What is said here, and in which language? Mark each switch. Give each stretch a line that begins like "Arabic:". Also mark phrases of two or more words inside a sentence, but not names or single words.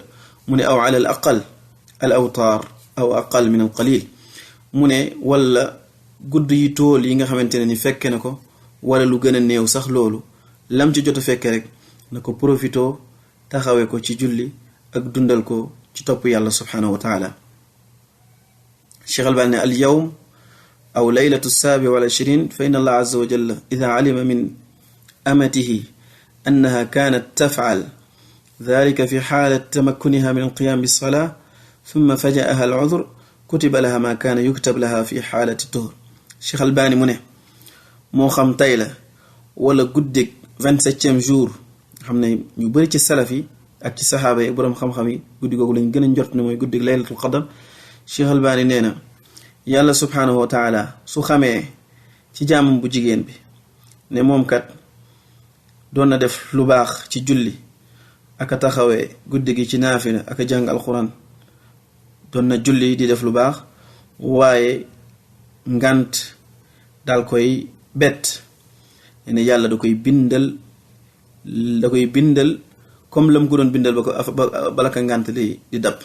Wolof: mu ne
Arabic: أو على الأقل الأوتار أو أقل من القليل,
Wolof: mu ne wala gudd yi tool yi nga xamante ne ni fekke na ko wala lu gën a néew sax loolu, lam ci jot a fekke rek na ko profito taxawee ko ci julli ak dundal ko ci topp yàlla
Arabic: سبحانه وتعالى. Cheikh Albani ne اليوم أو ليلة السابع والعشرين فإن الله عز وجل إذا علم من أمته أنها كانت تفعل ذلك في حالة تمكنها من القيام بالصلاة ثم فاجأها العذر كتب لها ما كان يكتب لها في حالة الطهر.
Wolof: Cheikh Albani mu ne moo xam tey la wala guddig 27e jour, xam ne ñu bari ci salaf yi ak ci saxaaba yi boroom xam-xam yi guddi googu lañ gën a njort ne mooy guddig
Arabic: ليلة القدر.
Wolof: Cheikh Albani nee na yàlla
Arabic: سبحانه وتعالى
Wolof: su xamee ci jaamam bu jigéen bi ne moom kat doon na def lu baax ci julli aka taxawee guddi gi ci naafila aka jàng alquran, doon na julli di def lu baax, waaye ngant daal koy bett, ne yàlla da koy bindal comme lam ko doon bindal bala ka ngànt li di dab.